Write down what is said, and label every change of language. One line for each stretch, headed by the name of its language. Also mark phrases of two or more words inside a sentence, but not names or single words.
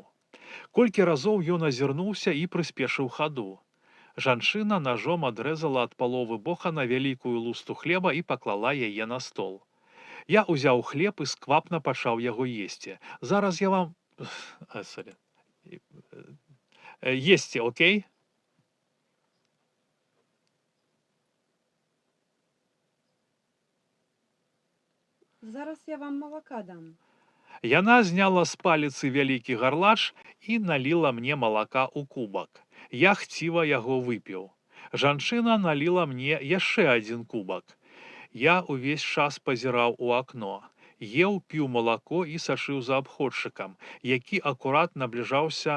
Belarusian: Колькі разоў ён азірнуўся і прыспешыў хаду. Жанчына ножом адрэзала ад паловы бохана вялікую лусту хлеба і паклала яе на стол. Я ўзяў хлеб і сквапна пачаў яго есці. Зараз я вам... Есці, окей? Зараз я вам молока дам. Яна зняла з паліцы вялікі гарлач і наліла мне малака ў кубак. Я хціва яго выпіў. Жанчына наліла мне яшчэ адзін кубак. Я увесь час пазіраў у акно. Еў, піў малако і сачыў за абходчыкам, які акурат набліжаўся...